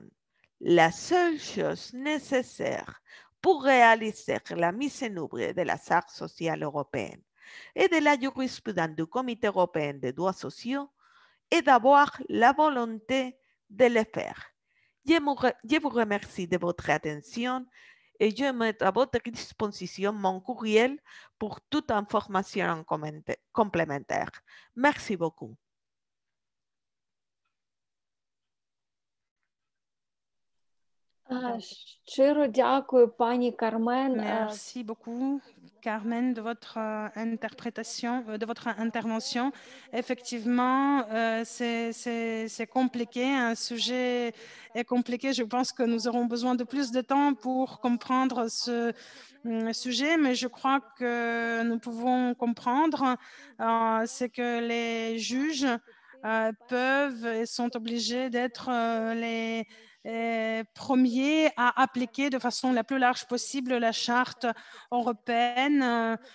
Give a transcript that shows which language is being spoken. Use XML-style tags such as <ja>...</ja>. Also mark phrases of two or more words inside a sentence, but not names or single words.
<fr>La seule chose nécessaire pour réaliser la mise en œuvre de la Charte sociale européenne et de la jurisprudence du Comité européen des droits sociaux est d'avoir la volonté de le faire. Je vous remercie de votre attention et je mets à votre disposition mon courriel pour toute information complémentaire. Merci beaucoup.</fr> <uk>Щиро дякую, пані Кармен.</uk> <fr>Merci beaucoup, Carmen, de votre interprétation, de votre intervention. Effectivement, c'est compliqué, un sujet est compliqué. Je pense que nous aurons besoin de plus de temps pour comprendre ce sujet, mais je crois que nous pouvons comprendre, c'est que les juges peuvent et sont obligés d'être les premiers à appliquer de façon la plus large possible la charte européenne</fr>